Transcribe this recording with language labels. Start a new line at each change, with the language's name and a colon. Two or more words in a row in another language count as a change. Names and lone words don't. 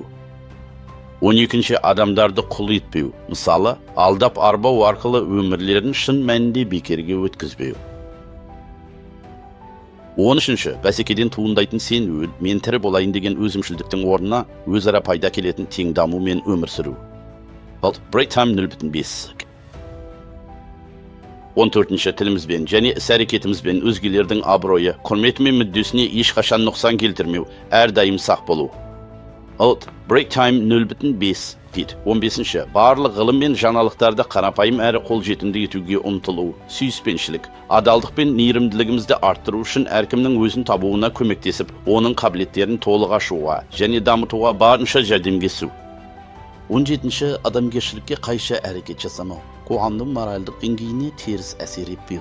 Kazakh: 12-ші, адамдарды құл етпеу, мысалы, алдап арбау арқылы өмірлерін шын мәнінде бекерге өткізбеу. 13-ші, бәсекеден туындайтын сен өл, мен тірі болайын деген өзімшілдіктің орнына өзара пайда келетін тең даму мен өмір сүру.
English: Break time 0.5.
Kazakh: 14-ші, тілімізбен және іс-әрекетімізбен өзгелердің абыройы, құрметі мен мүддесіне ешқашан нұқсан келтірмеу, әрдайым сақ болу.
English: Break time
Kazakh: 0.5 дейді. 15-ші, барлық ғылым мен жаңалықтарды қарапайым әрі қолжетімді етуге ұмтылу, сүйіспеншілік, адалдық пен мейірімділігімізді арттыру үшін әркімнің өзін табуына көмектесіп, оның қабілеттерін толық ашуға және дамытуға барынша жәрдемдесу. 17-ші, адамгершілікке қайшы әрекет жасамау, қоғамның моральдық деңгейіне теріс әсер етпеу.